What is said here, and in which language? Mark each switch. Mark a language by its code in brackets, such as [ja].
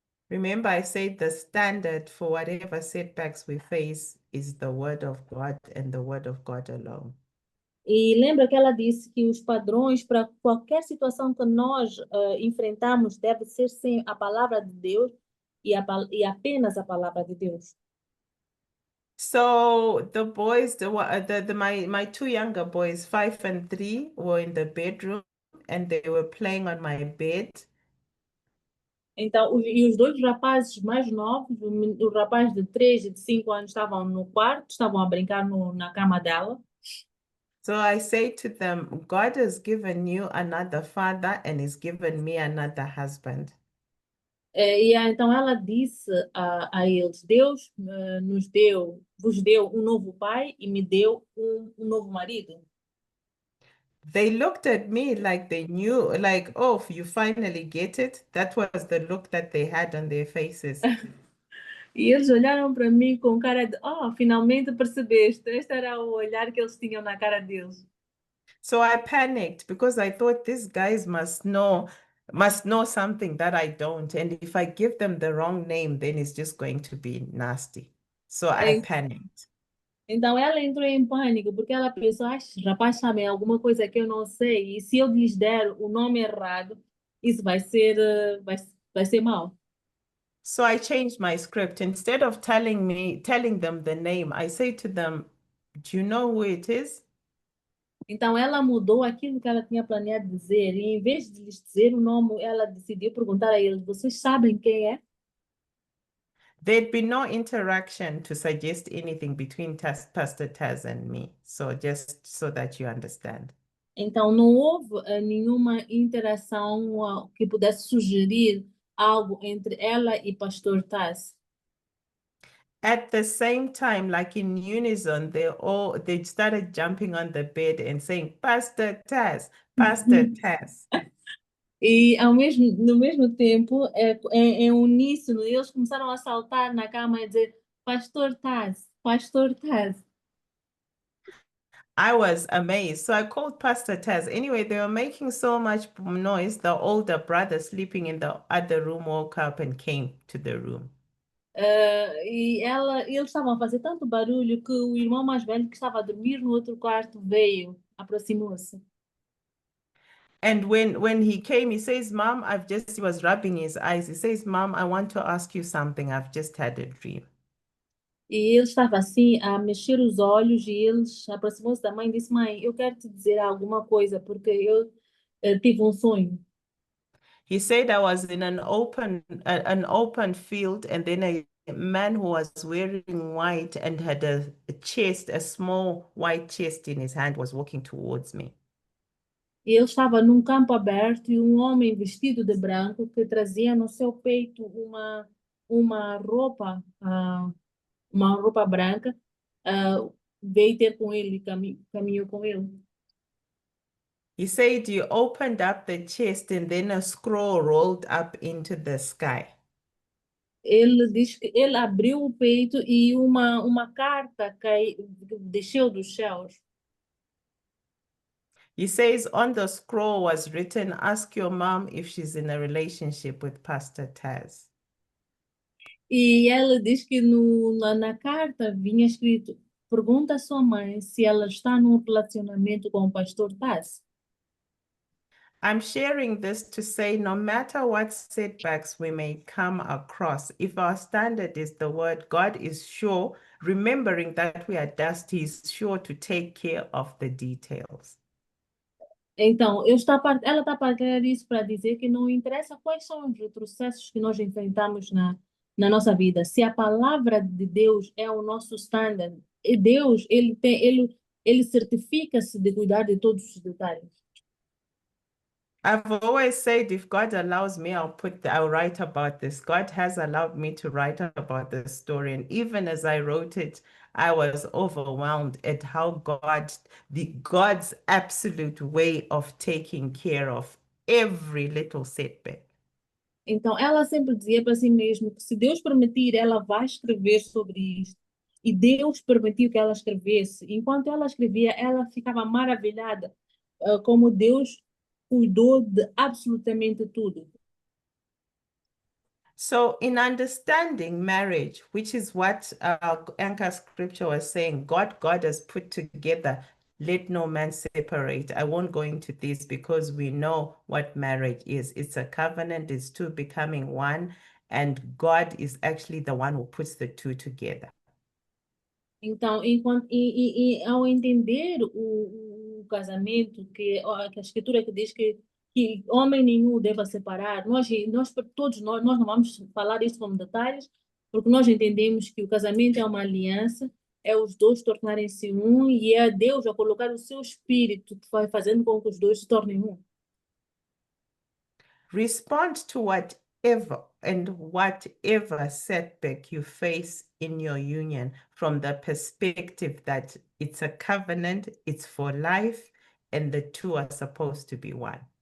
[en] Remember, I said the standard for whatever setbacks we face is the word of God and the word of God alone. [pt] E lembra que ela disse que os padrões para qualquer situação que nós enfrentamos deve ser sim a palavra de Deus e apenas a palavra de Deus. [en] So the boys, my two younger boys, 5 and 3, were in the bedroom and they were playing on my bed. [pt] Então, e os dois rapazes mais novos, o rapaz de 3 e de 5 anos, estavam no quarto, estavam a brincar na cama dela. [en] So I say to them, God has given you another father and he's given me another husband. [pt] Então ela disse a eles, Deus vos deu um novo pai e me deu um novo marido. [en] They looked at me like they knew, like, oh, you finally get it. That was the look that they had on their faces. [pt] E eles olharam para mim com cara de, finalmente percebeste. Este era o olhar que eles tinham na cara deles. [en] So I panicked because I thought these guys must know something that I don't. And if I give them the wrong name, then it's just going to be nasty. So I panicked. [pt] Então ela entrou em pânico porque ela pensou, esses rapazes sabem alguma coisa que eu não sei e se eu lhes der o nome errado, isso vai ser mau. [en] So I changed my script. Instead of telling them the name, I say to them, do you know who it is? [pt] Então ela mudou aquilo que ela tinha planeado dizer e em vez de lhes dizer o nome, ela decidiu perguntar a eles: vocês sabem quem é? [en] There'd be no interaction to suggest anything between Pastor Taz and me. So just so that you understand. [pt] Então não houve nenhuma interação que pudesse sugerir algo entre ela e Pastor Taz. [en] At the same time, like in unison, they started jumping on the bed and saying, Pastor Taz, Pastor Taz. [pt] E no mesmo tempo, em uníssono, eles começaram a saltar na cama e dizer: Pastor Taz, Pastor Taz. [en] I was amazed. So I called Pastor Taz. Anyway, they were making so much noise. The older brother sleeping in the other room woke up and came to the room. [pt] Eles estavam a fazer tanto barulho que o irmão mais velho que estava a dormir no outro quarto veio, aproximou-se. [en] And when he came, he says, Mom, he was rubbing his eyes. He says, Mom, I want to ask you something. I've just had a dream. [pt] E ele estava assim a mexer os olhos e eles aproximou-se da mãe e disse: Mãe, eu quero te dizer alguma coisa porque eu tive um sonho. [en] He said I was in an open field, and then a man who was wearing white and had a small white chest in his hand, was walking towards me. [pt] E ele estava num campo aberto e um homem vestido de branco que trazia no seu peito uma roupa, uma roupa branca, veio ter com ele, caminhou com ele. [en] He said he opened up the chest and then a scroll rolled up into the sky. [pt] Ele diz que ele abriu o peito e uma carta desceu dos céus. [en] He says on the scroll was written, ask your mom if she's in a relationship with Pastor Taz. [pt] E ela diz que na carta vinha escrito: pergunta à sua mãe se ela está num relacionamento com o pastor Taz. [en] I'm sharing this to say no matter what setbacks we may come across, if our standard is the word, God is sure, remembering that we are dust, He's sure to take care of the details. [pt] Então, ela está a partilhar isso para dizer que não interessa quais são os retrocessos que nós enfrentamos na nossa vida. Se a palavra de Deus é o nosso standard, e Deus, ele certifica-se de cuidar de todos os detalhes. [en] I've always said, if God allows me, I'll write about this. God has allowed me to write about this story. And even as I wrote it, I was overwhelmed at how God's absolute way of taking care of every little setback. [pt] Então, ela sempre dizia para si mesma que se Deus permitir, ela vai escrever sobre isto. E Deus permitiu que ela escrevesse. Enquanto ela escrevia, ela ficava maravilhada, como Deus cuidou de absolutamente tudo. [en] So in understanding marriage, which is what anchor scripture was saying, God has put together, let no man separate. I won't go into this because we know what marriage is. It's a covenant, it's two becoming one, and God is actually the one who puts the two together. [pt] Então, ao entender o casamento, que a Escritura que diz que homem nenhum deva separar, todos nós não vamos falar isso com detalhes, porque nós entendemos que o casamento é uma aliança, é os dois tornarem-se um, e é Deus a colocar o seu espírito que vai fazendo com que os dois se tornem um. [en] Respond to whatever setback you face in your union from the perspective that it's a covenant, it's for life, and the two are supposed to be one.